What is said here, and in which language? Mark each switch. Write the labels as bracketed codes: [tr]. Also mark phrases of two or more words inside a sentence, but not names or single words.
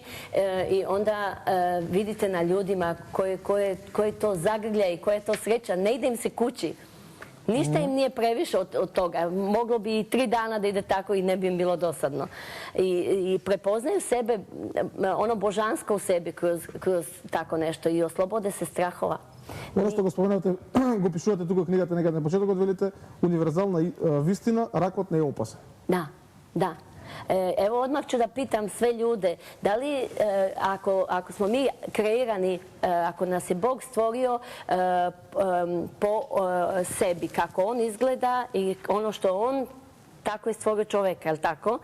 [sr] I onda vidite na ljudima koje to zagrlja i koja je to sreća. Ne ide im se kući. Ništa im nije previše od toga. Moglo bi i 3 dana da ide tako i ne bi im bilo dosadno. I prepoznaju sebe, ono božansko u sebi kroz tako nešto i oslobode se strahova. [mk] Оно што го споменавте, го пишувате тука книгата некаде на почетокот, велите универзална вистина, ракот не е опасен. [sr] Da, da. Evo, odmah ću da pitam sve ljude, da li ako smo mi kreirani, ako nas je Bog stvorio po sebi, kako On izgleda i ono što On, tako je stvorio čoveka, je li tako?